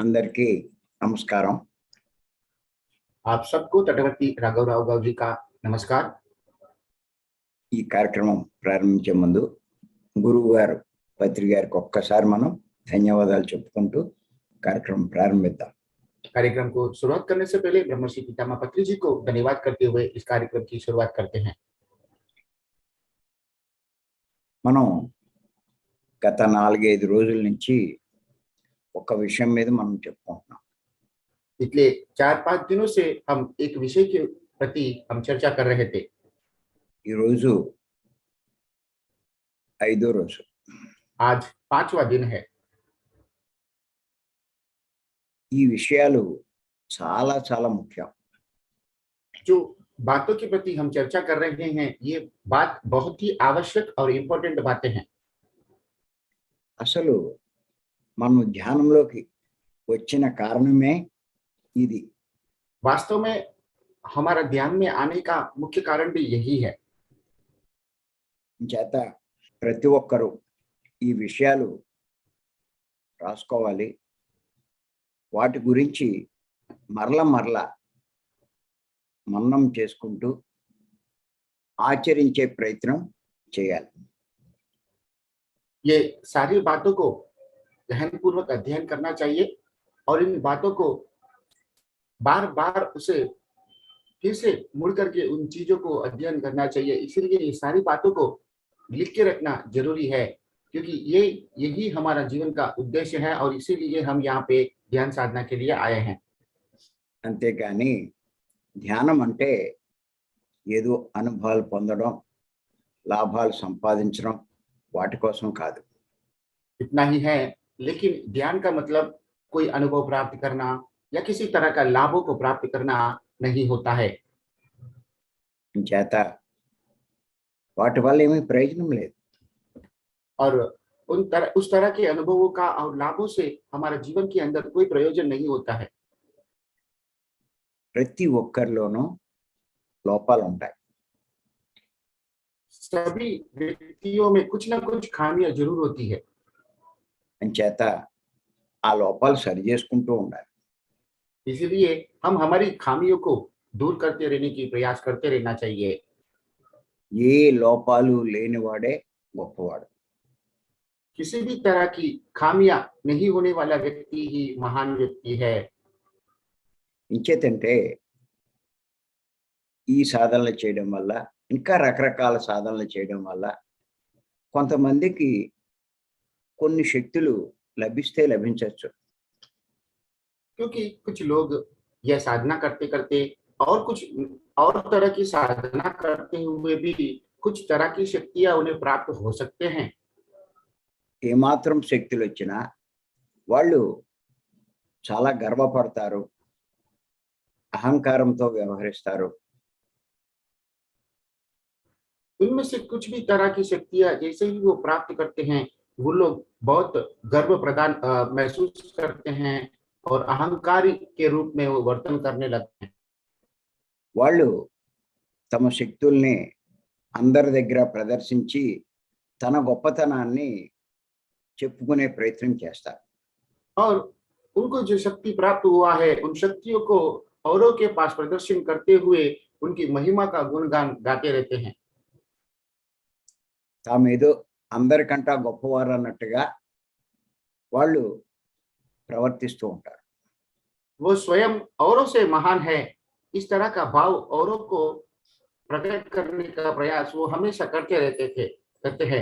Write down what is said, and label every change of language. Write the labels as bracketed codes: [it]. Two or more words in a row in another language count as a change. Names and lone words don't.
[te] అందరికీ నమస్కారం. [hi] आप सबको तटवर्ती राघवराव गाव जी का नमस्कार। [te] ఈ కార్యక్రమం ప్రారంభించే ముందు గురువు గారు పత్రి గారికి ఒక్కసారి మనం ధన్యవాదాలు చెప్పుకుంటూ కార్యక్రమం ప్రారంభిద్దాం. [hi] कार्यक्रम को शुरुआत करने से पहले ब्रह्मश्री पितामह पत्री जी को धन्यवाद करते हुए इस कार्यक्रम की शुरुआत करते हैं। [te] మనం గత 4-5 రోజుల నుంచి ఒక విషయం మీద మనం చెప్పుకుంటున్నాం. [hi] पिछले 4-5 दिनों से हम एक विषय के प्रति हम चर्चा कर रहे थे। [te] ఈ రోజు 5వ రోజు. [hi] आज 5वां दिन है। [te] ఈ విషయాలు చాలా చాలా ముఖ్యం. [hi] जो बातों के प्रति हम चर्चा कर रहे हैं ये बात बहुत ही आवश्यक और इम्पोर्टेंट बातें हैं। [te] అసలు మనం ధ్యానంలోకి వచ్చిన కారణమే ఇది. [hi] वास्तव में हमारा ध्यान में आने का मुख्य कारण भी यही है। [te] చేత ప్రతి ఒక్కరూ ఈ విషయాలు రాసుకోవాలి. వాటి గురించి మరల మననం చేసుకుంటూ ఆచరించే ప్రయత్నం చేయాలి. [hi] ये सारी बातों को गहनपूर्वक अध्ययन करना चाहिए और इन बातों को बार बार उसे फिर से मुड़ करके उन चीजों को अध्ययन करना चाहिए। इसीलिए ये सारी बातों को लिख के रखना जरूरी है, क्योंकि यही हमारा जीवन का उद्देश्य है और इसीलिए हम यहाँ पे ध्यान साधना के लिए आए हैं। [te] అంతేకాని ధ్యానం అంటే ఏదో అనుభవాలు పొందడం, లాభాలు సంపాదించడం వాటి కోసం కాదు. [hi] इतना ही है, लेकिन ध्यान का मतलब कोई अनुभव प्राप्त करना या किसी तरह का लाभों को प्राप्त करना नहीं होता है। [te] చేత వాటి వల్ల ఏమీ ప్రయోజనం లేదు. [hi] और उस तरह के अनुभवों का और लाभों से हमारे जीवन के अंदर कोई प्रयोजन नहीं होता है। [te] ప్రతి ఒక్కరిలోనూ లోపాలు ఉంటాయి. [hi] सभी व्यक्तियों में कुछ ना कुछ खामियां जरूर होती है। [te] అంచేత ఆ లోపాలు సరి చేసుకుంటూ ఉండాలి. [hi] इसलिए हम हमारी खामियों को दूर करते रहने की प्रयास करते रहना चाहिए। [te] ఏ లోపాలు లేనివాడే గొప్పవాడు. [hi] किसी भी तरह की खामियां नहीं होने वाला व्यक्ति ही महान व्यक्ति है। [te] ఇంచేతంటే ఈ సాధనలు చేయడం వల్ల, ఇంకా రకరకాల సాధనలు చేయడం వల్ల కొంతమందికి కొన్ని శక్తులు లభిస్తే లభించవచ్చు. [hi] क्योंकि कुछ लोग यह साधना करते करते और तरह की साधना करते हुए भी कुछ तरह की शक्तियां उन्हें प्राप्त हो सकते हैं। [te] ఏమాత్రం శక్తులు వచ్చినా వాళ్ళు చాలా గర్వపడతారు, అహంకారంతో వ్యవహరిస్తారు. [hi] उनमें से कुछ भी तरह की शक्तियां जैसे ही वो प्राप्त करते हैं वो लोग बहुत गर्व महसूस करते हैं और अहंकारी के रूप में वो वर्तन करने लगते हैं। [te] వాళ్ళు తమ శక్తుల్ని అందరి దగ్గర ప్రదర్శించి తన గొప్పతనాన్ని చెప్పుకునే ప్రయత్నం చేస్తారు. [hi] और उनको जो शक्ति प्राप्त हुआ है उन शक्तियों को औरों के पास प्रदर्शन करते हुए उनकी महिमा का गुणगान गाते रहते हैं। [te] తామేదో అందరికంటా గొప్పవారు అన్నట్టుగా వాళ్ళు ప్రవర్తిస్తూ ఉంటారు. [hi] वो स्वयं औरों से महान है, इस तरह का भाव औरों को प्रकट करने का प्रयास वो हमेशा करते हैं।